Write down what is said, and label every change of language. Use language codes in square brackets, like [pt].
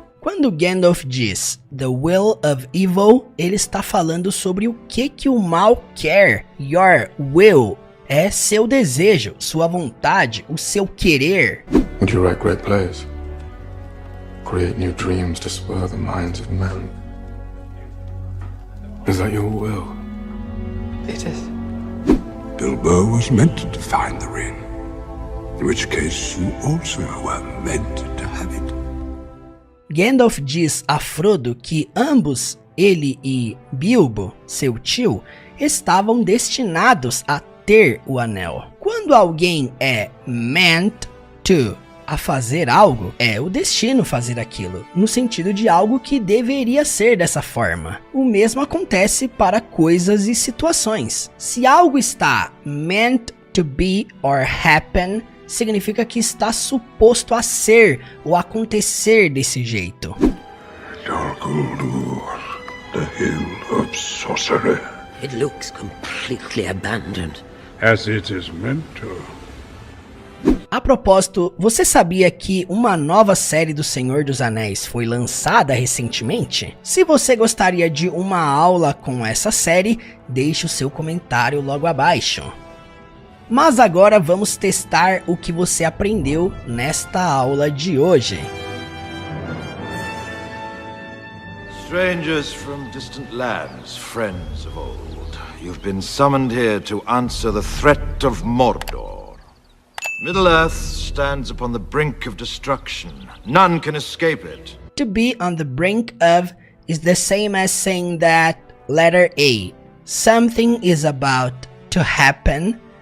[pt] Quando Gandalf diz The Will of Evil, ele está falando sobre o que o mal quer. [en] Your will [pt] é seu desejo, sua vontade, o seu querer. [en] Would you write great plays? Create new dreams to spur the minds of men? Is that your will? It is. Bilbo was meant to find the ring, in which case you also were meant to have it. [pt] Gandalf diz a Frodo que ambos, ele e Bilbo, seu tio, estavam destinados a ter o anel. Quando alguém é meant to a fazer algo, é o destino fazer aquilo, no sentido de algo que deveria ser dessa forma. O mesmo acontece para coisas e situações. Se algo está [en] meant to be or happen, [pt] significa que está suposto a ser ou acontecer desse jeito. [en] Dol Guldur, the Hill of Sorcery. It looks completely abandoned. As it is meant to. [pt] A propósito, você sabia que uma nova série do Senhor dos Anéis foi lançada recentemente? Se você gostaria de uma aula com essa série, deixe o seu comentário logo abaixo. Mas agora vamos testar o que você aprendeu nesta aula de hoje. [en] Strangers from distant lands, friends of old, you've been summoned here to answer the threat of Mordor. Middle-earth stands upon the brink of destruction. None can escape it. To be on the brink of is the same as saying that letter A, something is about to happen.